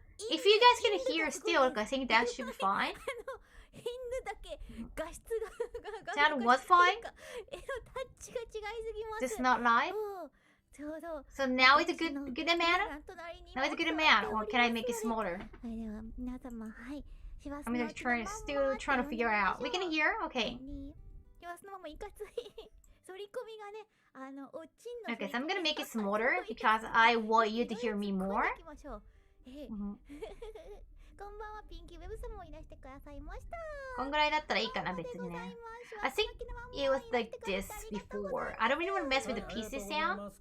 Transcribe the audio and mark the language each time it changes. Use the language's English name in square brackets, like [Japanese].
[English] If you guys can hear still, I think that should be fine. [Japanese] 犬だけ画質が [English] Sound was fine? [Japanese] タッチが違いすぎます。 [English] Just not live? So now it's a good amount? Now it's a good amount, or can I make it smaller? [Japanese] では皆様、はい。 [English] I'm gonna still trying to figure out. We can hear? Okay. [Japanese] シワスのままいかつい。反り込みがね、おちんの。 [English] Okay, so I'm gonna make it smaller because I want you to hear me more. [Japanese] こんばんは、ピンキーウェブさんもいらしてくださいました。こんぐらいだったらいいかな、別にね。 [English] I think it was like this before. I don't really want to mess with the PC sound.